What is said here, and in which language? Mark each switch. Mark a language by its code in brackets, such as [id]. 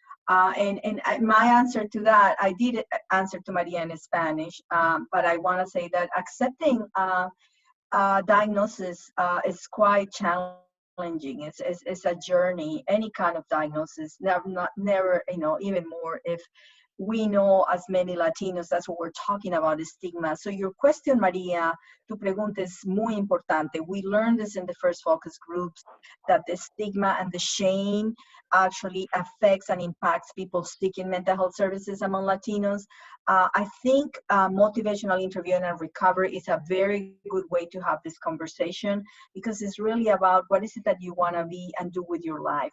[en] My answer to that, I did answer to Maria in Spanish, but I want to say that accepting diagnosis is quite challenging. It's a journey. Any kind of diagnosis, never, even more if we know as many Latinos, that's what we're talking about, is stigma. So your question, [es] Maria, tu pregunta es muy importante. [en] We learned this in the first focus groups, that the stigma and the shame actually affects and impacts people seeking mental health services among Latinos. I think motivational interviewing and recovery is a very good way to have this conversation, because it's really about what is it that you want to be and do with your life.